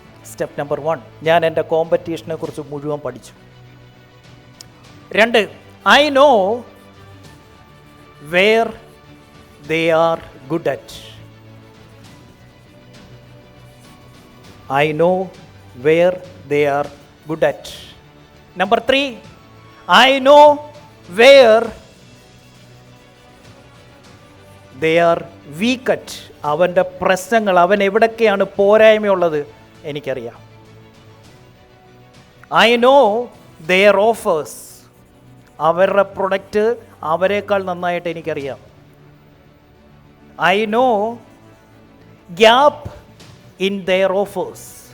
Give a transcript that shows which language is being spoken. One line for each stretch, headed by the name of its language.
Malayalam: Step number 1, ഞാൻ എൻ്റെ കോമ്പറ്റീഷനെ കുറിച്ച് മുഴുവൻ പഠിച്ചു.
English: 2, I know where they are good at. I know where they are good at. Number 3, I know where they are weak at.
Malayalam: അവൻ്റെ പ്രശ്നങ്ങൾ, അവൻ എവിടൊക്കെയാണ് പോരായ്മയുള്ളത് എനിക്കറിയാം.
English: I know their offers.
Malayalam: അവരുടെ പ്രൊഡക്റ്റ് അവരെക്കാൾ നന്നായിട്ട് എനിക്കറിയാം.
English: I know gap in their offers.